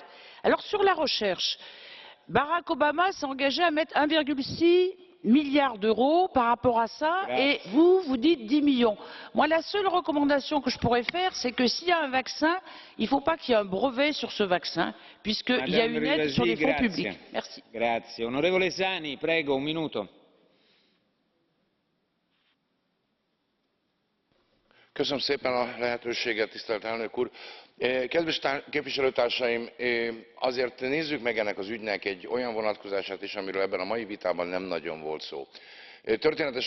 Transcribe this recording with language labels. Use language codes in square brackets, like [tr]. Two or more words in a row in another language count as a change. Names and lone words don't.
[fr] Alors sur la recherche, Barack Obama s'est engagé à mettre 1,6 milliard d'euros par rapport à ça, et vous dites 10 millions. Moi, la seule recommandation que je pourrais faire, c'est que s'il y a un vaccin, il ne faut pas qu'il y ait un brevet sur ce vaccin, puisqu'il y a une aide sur les fonds publics. Merci. [it] Grazie. Onorevole Sani, prego, un minuto. [hu] Köszönöm szépen a lehetőséget, tisztelt elnök úr! Kedves képviselőtársaim, azért nézzük meg ennek az ügynek egy olyan vonatkozását is, amiről ebben a mai vitában nem nagyon volt szó.